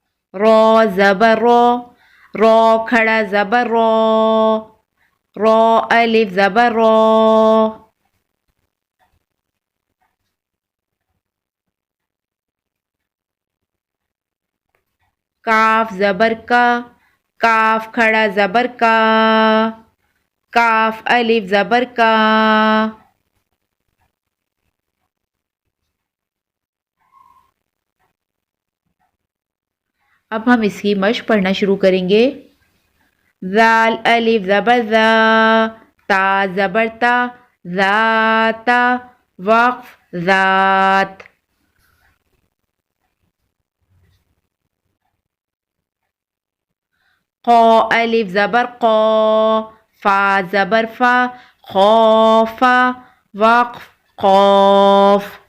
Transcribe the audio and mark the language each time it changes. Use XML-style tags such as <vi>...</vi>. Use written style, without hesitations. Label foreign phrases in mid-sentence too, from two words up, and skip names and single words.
<ur>رو زبر رو، رو کھڑا زبر رو، رو الف زبر رو، کاف زبر کا، کاف کھڑا زبر کا، کاف الف زبر کا، اب ہم اس کی مشق پڑھنا شروع کریں گے۔ زال الف زبر زا، تا زبر تا، ذاتا، وقف ذات، قا الف زبر قا، فا زبر فا، خوفا، وقف قوف،</ur>